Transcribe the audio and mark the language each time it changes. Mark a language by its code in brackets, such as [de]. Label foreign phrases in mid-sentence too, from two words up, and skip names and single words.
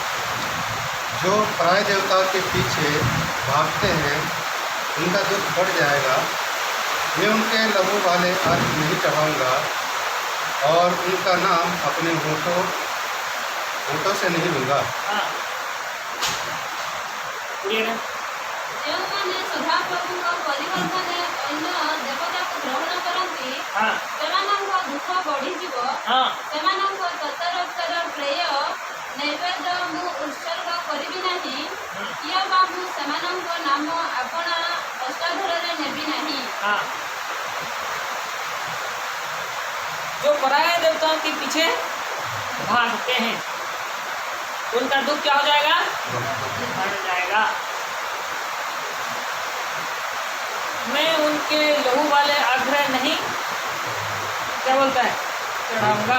[hi] जो पराय देवताओं के पीछे भागते हैं उनका दुख बढ़ जाएगा। मैं उनके लहू वाले अर्घ नहीं चढ़ाऊँगा और उनका नाम अपने होठों से नहीं लूँगा। [or] ଯେଉଁମାନେ ସଦାପ୍ରଭୁଙ୍କ ପରିବର୍ତ୍ତନରେ ଅନ୍ୟ ଦେବତାକୁ ଗ୍ରହଣ କରନ୍ତି ସେମାନଙ୍କ ଦୁଃଖ ବଢ଼ିଯିବ। ସେମାନଙ୍କ ତତରତର ପ୍ରେୟ ନୈବେଦ୍ୟ ମୁଁ ଉତ୍ସର୍ଗ କରିବି ନାହିଁ, କିଏ ବା ମୁଁ ସେମାନଙ୍କ ନାମ ଆପଣା ହସ୍ତଧରରେ ନେବି ନାହିଁ। [hi] जो पराये देवताओं के पीछे भागते हैं उनका दुख क्या हो जाएगा? बढ़ जाएगा। मैं उनके लहू वाले आग्रह नहीं क्या बोलता है चढ़ाऊंगा।